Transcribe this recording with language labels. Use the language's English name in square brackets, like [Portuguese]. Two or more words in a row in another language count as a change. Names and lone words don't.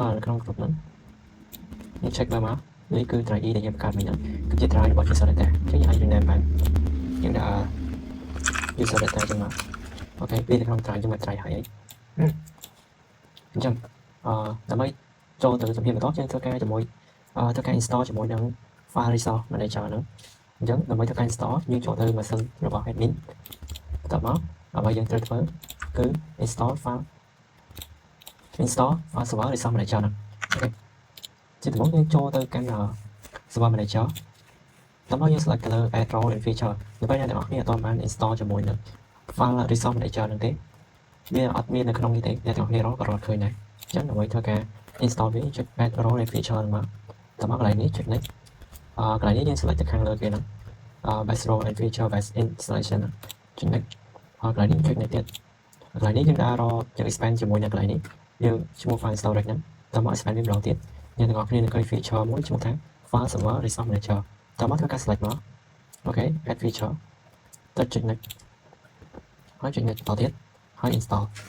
[Khmer] នៅក្នុងក្រុមហ្នឹងយើង check មើលមកនេះគឺ drive ដែលយើងបង្កើតមិញហ្នឹងគឺជា drive របស់ [English] user data [Khmer] អញ្ចឹងយើងអាច rename បានយើងដាក់ [English] user data [Khmer] អញ្ចឹងមកអូខេវានៅក្នុង drive យើងមក drive ហើយអញ្ចឹងដើម្បីចូលទៅជំហានបន្តយើងធ្វើការជាមួយធ្វើការ install ជាមួយនឹង [English] file resource manager [Khmer] ហ្នឹងអញ្ចឹងដើម្បីធ្វើការ install យើងចូលទៅម៉ាស៊ីនរបស់ admin បន្ទាប់មកអ្វីយើងត្រូវធ្វើគឺ [English] install file server resource manager [Khmer] ហ្នឹងអូខេជាដំបូងយើងចូលទៅកាន់ [English] server manager [Khmer] តោះមកយើង select ទៅលើ [English] add role and feature [Khmer] នៅពេលអ្នកទាំងអស់គ្នាអត់បាន install ជាមួយនឹង [English] file resource [Khmer] manager ហ្នឹងទេវាអត់មាននៅក្នុងនេះទេអ្នកទាំងអស់គ្នារកក៏រត់ឃើញដែរអញ្ចឹងដើម្បីធ្វើការ install វាចុច [English] add role and [Khmer] feature ហ្នឹងមកតោះមកកន្លែងនេះចុច next កន្លែងនេះយើង select ទៅខាងលើគេហ្នឹង [English] base role and feature base installation [Khmer] ចុច next កន្លែងនេះចុច next ទៀតកន្លែងនេះយើងដាក់រកយើង expand ជាមួយនឹងកន្លែងនេះយើងឈ្មោះ [English] file storage [Khmer] ហ្នឹងតោះមក expand វាម្ដងទៀតអ្នកទាំងអស់គ្នានឹងឃើញ feature មួយឈ្មោះថា [English] file server resource manager [Khmer] តោះមកធ្វើការ select មកអូខេ [English] add feature [Khmer] ទៅចុច next ហើយចុច next បន្តទៀតហើយ install